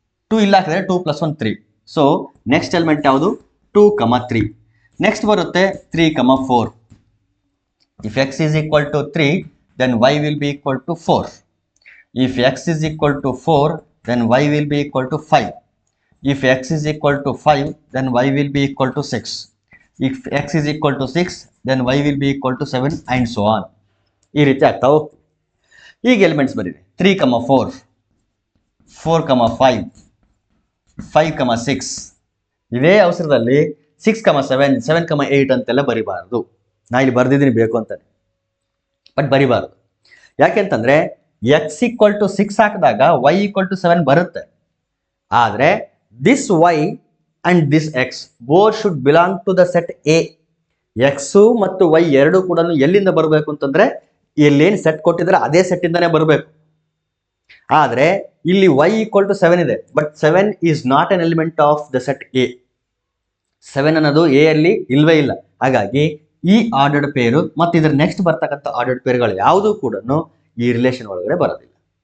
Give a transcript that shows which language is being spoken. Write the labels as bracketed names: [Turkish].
[Kannada] 2 ಇಲ್ಲ ಹಾಕಿದ್ರೆ 2 + 1 3. So next element ಯಾವುದು? 2, 3. ನೆಕ್ಸ್ಟ್ ಬರುತ್ತೆ 3, 4. [English] If x is equal to 3 then y will be equal to 4. If x is equal to 4 then y will be equal to 5. If x is equal to 5 then y will be equal to 6. If x is equal to 6 then y will be equal to 7 and so on. [Kannada] ಈ ರೀತಿ ಆಗ್ತಾ ಹೋಗ್ತದೆ. ಈಗ elements ಬರೀರಿ. 3, 4, 4, 5, 5, 6. ಇದೇ ಅವಸರದಲ್ಲಿ 6, 7, 7, 8 ಅಂತೆಲ್ಲ ಬರಿಬಾರ್ದು. ನಾ ಇಲ್ಲಿ ಬರ್ದಿದ್ದೀನಿ ಬೇಕು ಅಂತಾನೆ, ಬಟ್ ಬರಿಬಾರ್ದು. ಯಾಕೆಂತಂದ್ರೆ x ಈಕ್ವಲ್ ಟು 6 ಹಾಕಿದಾಗ y ಈಕ್ವಲ್ ಟು 7 ಬರುತ್ತೆ. ಆದ್ರೆ [English] This y and this x both should belong to the set A. [Kannada] x ಮತ್ತು y ಎರಡು ಕೂಡ ಎಲ್ಲಿಂದ ಬರಬೇಕು ಅಂತಂದ್ರೆ ಎಲ್ಲೇನು ಸೆಟ್ ಕೊಟ್ಟಿದ್ರೆ ಅದೇ ಸೆಟ್ ಇಂದಾನೆ ಬರಬೇಕು. ಆದ್ರೆ ಇಲ್ಲಿ [English] y equal to 7 ಇದೆ, but 7 is not an element of the set A. [Kannada] 7 ಅನ್ನೋದು ಎ ಅಲ್ಲಿ ಇಲ್ವೇ ಇಲ್ಲ. ಹಾಗಾಗಿ ಈ ಆರ್ಡರ್ಡ್ ಪೇರು ಮತ್ತು ಇದರ ನೆಕ್ಸ್ಟ್ ಬರ್ತಕ್ಕಂಥ ಆರ್ಡರ್ಡ್ ಪೇರ್ಗಳು ಯಾವುದು ಕೂಡ ಈ ರಿಲೇಷನ್ ಒಳಗಡೆ ಬರೋದಿಲ್ಲ.